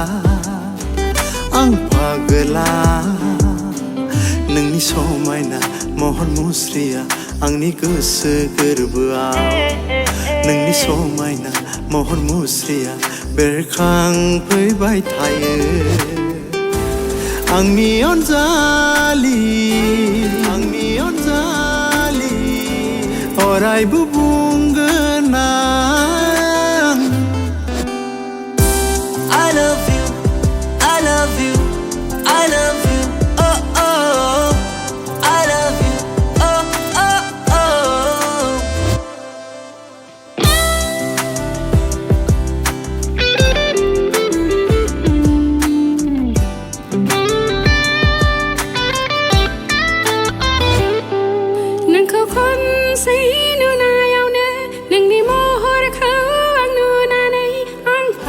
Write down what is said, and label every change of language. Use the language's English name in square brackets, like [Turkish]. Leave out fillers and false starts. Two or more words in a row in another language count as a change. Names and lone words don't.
[Bodo] नोंनि समायना महर मुस्रिया आंनि गोसो गोरबोआव नोंनि समायना महर मुस्रिया बेरखांफैबाय थायो आंनि अनजालि अरायबो बुंगोन आं [English] I love you, I love you, I love you, oh oh. I love you, oh oh oh. [Bodo] नोंखौ खनसे नुनायावनो नोंनि महरखौ आं नुनानै आं